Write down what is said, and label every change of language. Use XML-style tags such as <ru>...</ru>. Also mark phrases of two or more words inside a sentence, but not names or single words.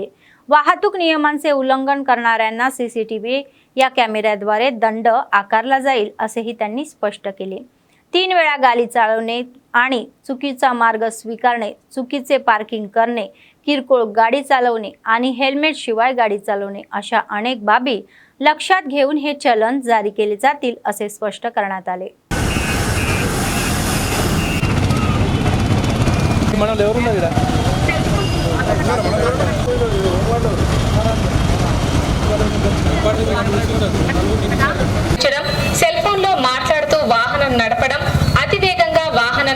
<mr>वाहतूक नियमांचे उल्लंघन करणाऱ्यांना CCTV या कॅमेऱ्याद्वारे दंड आकारला जाईल असेही त्यांनी स्पष्ट केले. 3 वेळा गाडी चालवणे आणि चुकीचा मार्ग स्वीकारणे, चुकीचे पार्किंग करणे, किरकोळ गाडी चालवणे आणि हेल्मेट शिवाय गाडी चालवणे अशा अनेक बाबी लक्षात घेऊन हे चलन जारी केले जातील असे स्पष्ट करण्यात आले.</mr> <te>సెల్ ఫోన్ లో మాట్లాడుతూ వాహనం నడపడం, అతివేగంగా వాహనం</te>